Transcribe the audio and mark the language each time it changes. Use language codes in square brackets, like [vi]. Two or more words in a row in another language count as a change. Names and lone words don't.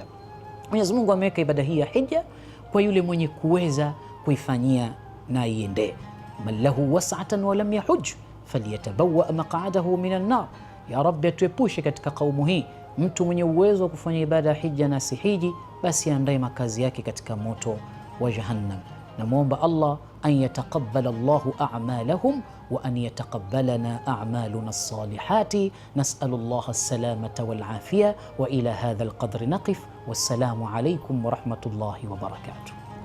[sw] Mwenyezi Mungu ameweka ibada hii ya hija kwa yule mwenye kuweza kuifanyia na iende. [ar] من له سعة ولم يحج فليتبوأ مقعده من النار. يا ربي, [sw] atuepushe katika kaumu hii mtu mwenye uwezo wa kufanya ibada ya hija na sihiji, basi andaye makazi yake katika moto wa Jahannam. [ar] Namuomba Allah أن يتقبل الله أعمالهم وأن يتقبلنا أعمالنا الصالحات. نسأل الله السلامة والعافية وإلى هذا القدر نقف. والسلام عليكم ورحمة الله وبركاته.